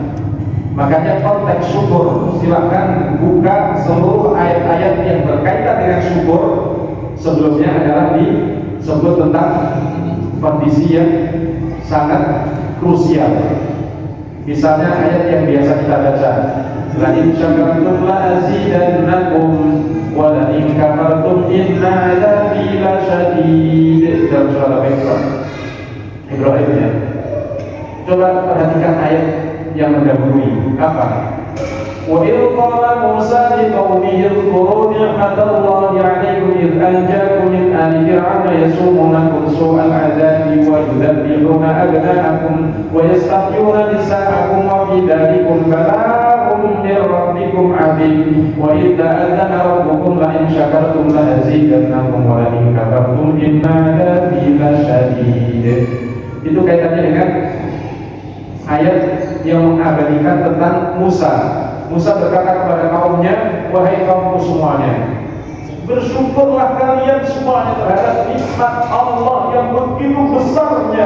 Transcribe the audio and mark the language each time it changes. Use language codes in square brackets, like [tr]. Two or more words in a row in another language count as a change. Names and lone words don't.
[id] Makanya konteks syukur, silakan buka seluruh ayat-ayat yang berkaitan dengan syukur. Sebelumnya adalah disebut tentang kondisi yang sangat krusial. Misalnya ayat yang biasa kita baca, [ar] لئن شكرتم لأزيدنكم ولئن كفرتم إن عذابي لشديد, [id] dalam surah Ibrahim ya. Coba perhatikan ayat yang mendahului apa? [ar] وإذ قال موسى لقومه اذكروا نعمة الله عليكم إذ أنجاكم من آل فرعون يسومونكم سوء العذاب ويذبحون أبناءكم ويستحيون نساءكم وفي ذلكم بلاء من ربكم عظيم وإذ تأذن ربكم لئن شكرتم لأزيدنكم ولئن كفرتم إن عذابي لشديد. [id] Itu kaitannya dengan ayat yang mengabadikan tentang Musa. Musa berkata kepada kaumnya, wahai kaumku semuanya, bersyukurlah kalian semuanya terhadap nikmat Allah yang begitu besarnya.